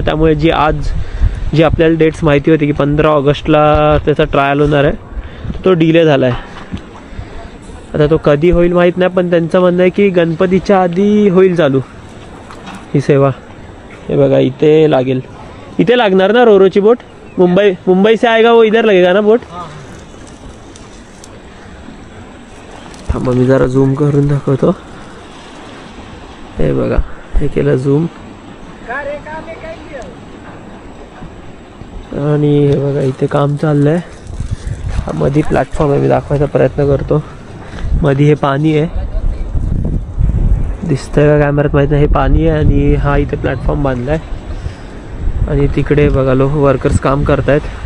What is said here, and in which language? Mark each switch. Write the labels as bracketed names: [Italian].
[Marathi] त्यामुळे जी आपल्याला डेट्स माहिती होती की 15 ऑगस्टला त्याचा ट्रायल होणार आहे तो डिले झाला आहे. आता तो कधी होईल माहीत नाही, पण त्यांचं म्हणणं आहे की गणपतीच्या आधी होईल चालू ही सेवा. हे बघा इथे लागेल, इथे लागणार ना रोरोची बोट. [Hindi] मुंबई से आएगा वो इधर लगेगा ना बोट. [Marathi] थांबा मी जरा झूम करून दाखवतो. हे बघा हे केलं झूम, आणि हे बघा इथे काम चाललंय. हा मध्ये प्लॅटफॉर्म आहे, मी दाखवायचा प्रयत्न करतो. मध्ये हे पाणी आहे, दिसतंय का कॅमेऱ्यात माहीत नाही. हे पाणी आहे आणि हा इथे प्लॅटफॉर्म बांधलाय आणि तिकडे बघा लोक वर्कर्स काम करतायत.